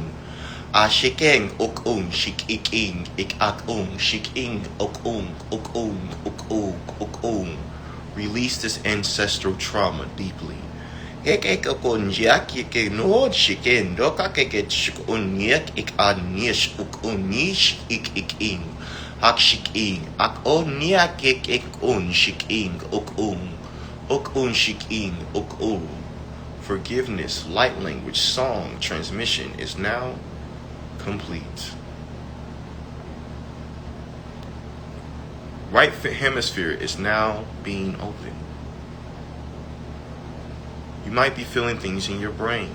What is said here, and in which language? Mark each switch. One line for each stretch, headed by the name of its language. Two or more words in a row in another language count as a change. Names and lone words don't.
English: Ashik-ing ok-un shik-ik-ing ik-ak-un shik-ing ok-un ok-un ok-un ok-un. Release this ancestral trauma deeply. Ek-ek-ok-un yak-ik-no shik-in dokak-ek-shik-un yak-ik-an-nish ok-un nish ik-ik-ing. Akashik-ing ak-on yak-ik-ek-un shik-ing ok-un. Ok-un shik-ing ok-un. Forgiveness, light language, song, transmission is now complete. Right hemisphere is now being open. You might be feeling things in your brain.